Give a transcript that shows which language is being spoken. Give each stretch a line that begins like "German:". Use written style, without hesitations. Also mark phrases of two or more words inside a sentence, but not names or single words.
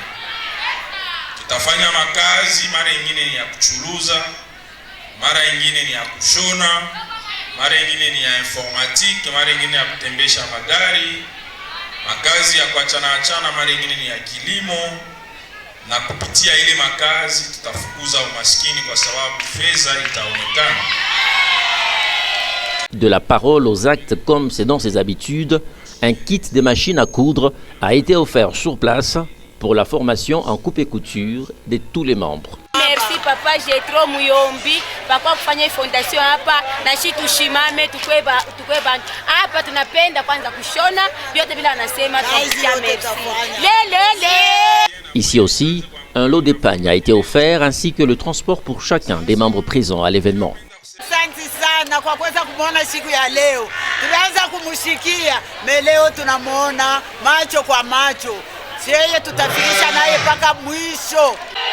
Swahili: Tutafanya makazi, mara nyingine ni ya kuchuluza, mara nyingine ni ya kushona, mara nyingine ni ya informatique, mara nyingine ya kutembesha magari, makazi ya kuachana, mara nyingine ni ya kilimo. Na kupitia ile makazi tutafukuza umaskini kwa sababu fedha itaonekana.
French: De la parole aux actes, comme c'est dans ses habitudes, un kit de machines à coudre a été offert sur place pour la formation en coupe et couture de tous les membres. Merci
Swahili: Papa Jetro Muyombi bakwa kufanya fondation hapa na shi tushimame tukwe bantu. Hapa tunapenda kwanza kushona vyote bila anasema tunakuja merci.
French: Ici aussi, un lot d'épargne a été offert ainsi que le transport pour chacun des membres présents à l'événement.
Swahili: Asante sana kwa kuweza kumuona siku ya leo. Tulianza kumushikia, leo tunamuona macho kwa macho. Yeye tutafikisha naye mpaka mwisho.